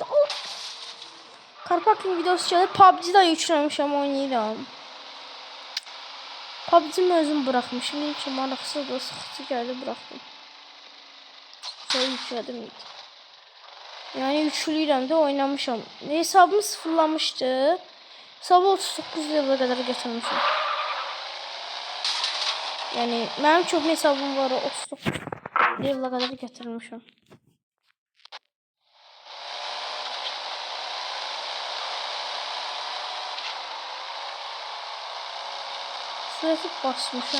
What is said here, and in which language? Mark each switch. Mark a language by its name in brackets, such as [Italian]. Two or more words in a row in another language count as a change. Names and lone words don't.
[Azerbaijani] Karpakin videosu gəlir, PUBG-də yükləmişəm, oynayıram. PUBG-mi özüm bırakmışım, dedim ki maraqsız da sıxıcı gəldi, bıraxdım. Sonra yüklədim. Yani yükləyirəm də oynamışam. Hesabım sıfırlamışdı. [Turkish] Hesabı 39 level'a kadar getirmişim. Yani benim çok hesabım var, 39 level'a kadar getirmişim. Sürekli basmışım.